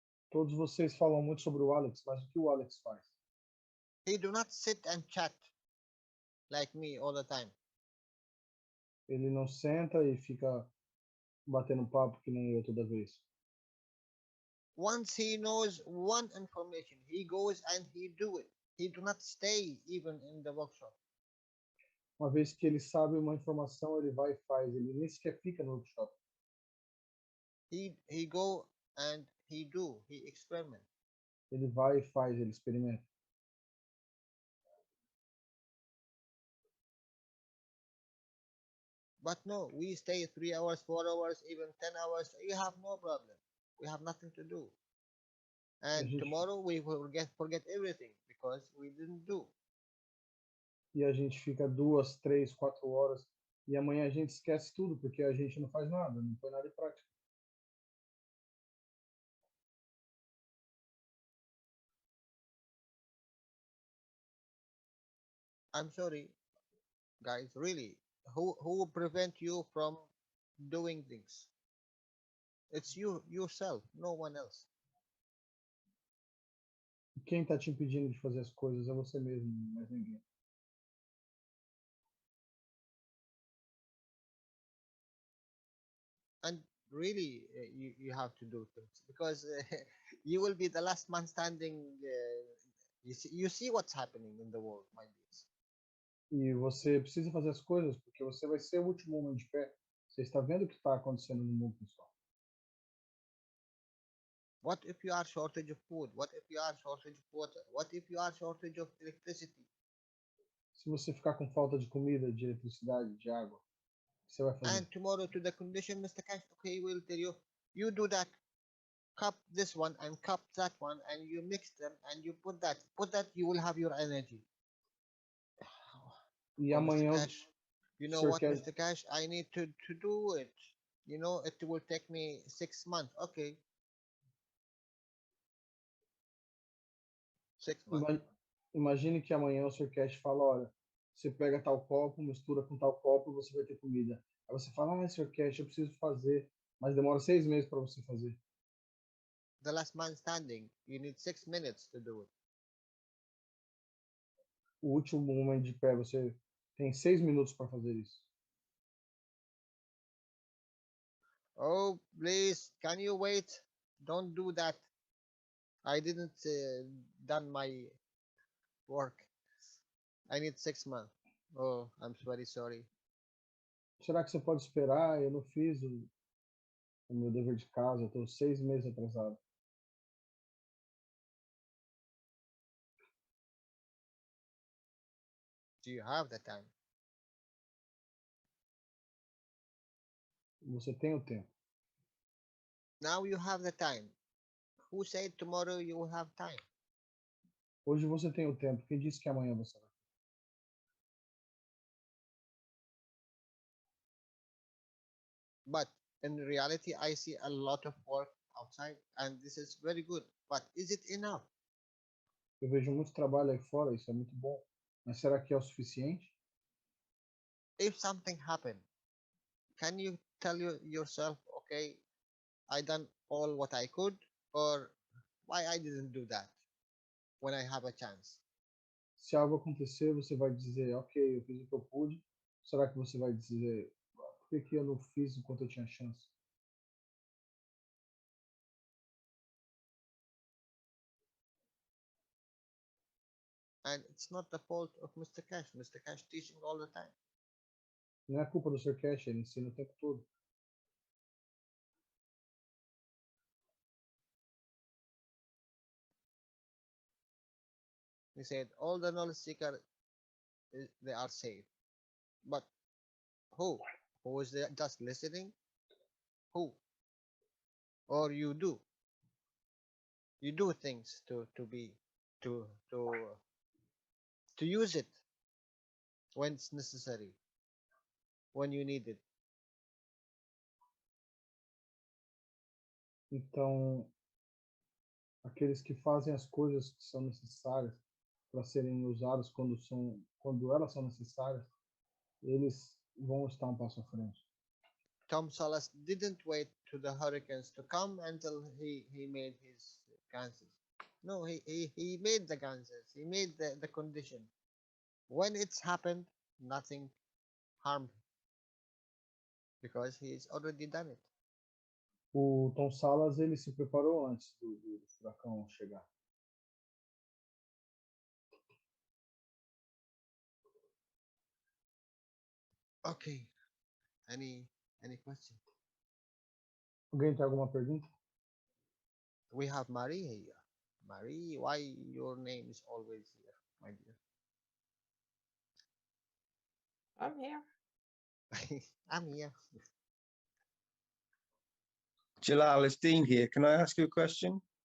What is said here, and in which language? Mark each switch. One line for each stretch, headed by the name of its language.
Portuguese: Todos vocês falam muito sobre o Alex, mas o que o Alex faz?
English: He do not sit and chat like me all the time.
Portuguese: Ele não senta e fica batendo papo que nem eu toda vez.
English: Once he knows one information, he goes and he do it. He do not stay even in the workshop.
Portuguese: Uma vez que ele sabe uma informação, ele vai e faz. Ele nem sequer fica no workshop.
English: He go and he do. He experiment.
Portuguese: Ele vai e faz, ele experimenta.
English: But no, we stay 3 hours, 4 hours, even 10 hours. You have no problem. We have nothing to do. And
Portuguese: gente,
English: tomorrow we will forget everything because we didn't do.
Portuguese: E a gente fica 2, 3, 4 horas. E amanhã a gente esquece tudo, porque a gente não faz nada, não põe nada em prática.
English: I'm sorry, guys, really. Who will prevent you from doing things? It's you yourself, no one else.
Portuguese: Quem está te impedindo de fazer as coisas é você mesmo, mais ninguém.
English: And really, you have to do things because you will be the last man standing. You see what's happening in the world, my dears.
Portuguese: E você precisa fazer as coisas, porque você vai ser o último homem de pé. Você está vendo o que está acontecendo no mundo, pessoal.
English: What if you are shortage of food? What if you are shortage of water? What if you are shortage of electricity?
Portuguese: Se você ficar com falta de comida, de eletricidade, de água, o que você vai fazer?
English: And tomorrow to the condition, Mr. Cash, okay, we'll tell you, you do that, cup this one and cup that one, and you mix them and you put that, you will have your energy.
Portuguese: E Oh, amanhã,
English: Mr. Cash, you know what, Mr. Cash, I need to do it. You know, it will take me 6 months. Okay. 6 months.
Portuguese: Imagine que amanhã o Sr. Cash fala, olha, você pega tal copo, mistura com tal copo e você vai ter comida. Aí você fala, Sr. Cash, eu preciso fazer, mas demora 6 meses para você fazer.
English: The last man standing, you need 6 minutes to do it.
Portuguese: O último homem de pé, você tem 6 minutos para fazer isso.
English: Oh, please, can you wait? Don't do that. I didn't done my work. I need 6 months. Oh, I'm very sorry.
Portuguese: Será que você pode esperar? Eu não fiz o meu dever de casa, eu estou 6 meses atrasado.
English: Do you have the time?
Portuguese: Você tem o tempo.
English: Now you have the time. Who said tomorrow you will have time?
Portuguese: Hoje você tem o tempo. Quem disse que amanhã você vai?
English: But in reality, I see a lot of work outside, and this is very good. But is it enough?
Portuguese: Eu vejo muito trabalho aí fora, isso é muito bom. Mas será que é o suficiente?
English: If something happened, can you tell yourself, okay, I done all what I could, or why I didn't do that when I have a chance?
Portuguese: Se algo acontecer, você vai dizer, ok, eu fiz o que eu pude. Será que você vai dizer, por que eu não fiz enquanto eu tinha chance?
English: And it's not the fault of Mr. Cash. Mr. Cash teaching all the time.
Portuguese: Não é culpa do Sr. Cash, ele ensina o tempo todo.
English: He said all the knowledge seeker they are saved, but who? Who is there just listening? Who? Or you do? You do things to be to to use it when it's necessary, when you need it.
Portuguese: Então, aqueles que fazem as coisas que são necessárias para serem usadas quando elas são necessárias, eles vão estar um passo à frente.
English: Tom Salas didn't wait to the hurricanes to come until he made his ganses. No, he made the ganses. He made the condition. When it's happened, nothing harmed him because he's already done it.
Portuguese: O Tom Salas, ele se preparou antes do furacão chegar.
English: Okay. Any question?
Portuguese: Alguém tem alguma pergunta?
English: We have Marie here. Marie, why your name is always here, my dear? I'm here. I'm here. Jalal, it's Dean here. Can I ask you a question?